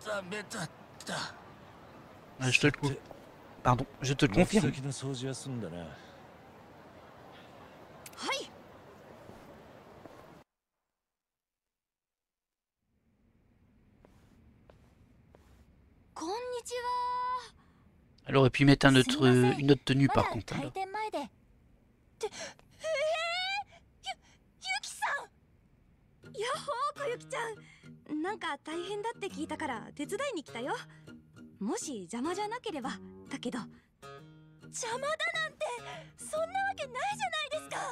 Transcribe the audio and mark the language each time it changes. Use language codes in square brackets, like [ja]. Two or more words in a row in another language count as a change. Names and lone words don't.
[ja] ベタだ。 [fr] Je te le Pardon, je te le confirme. [ja] 軒の掃除は済んだな。はい。こんにちは。 [fr] Elle aurait pu mettre une autre tenue par contre. [ja] 開店前で。ゆきさん。やっほー、こゆきちゃん。なんか大変だって聞いたから手伝いに来たよ。もし邪魔じゃなければだけど。邪魔だなんてそんなわけないじゃないですか。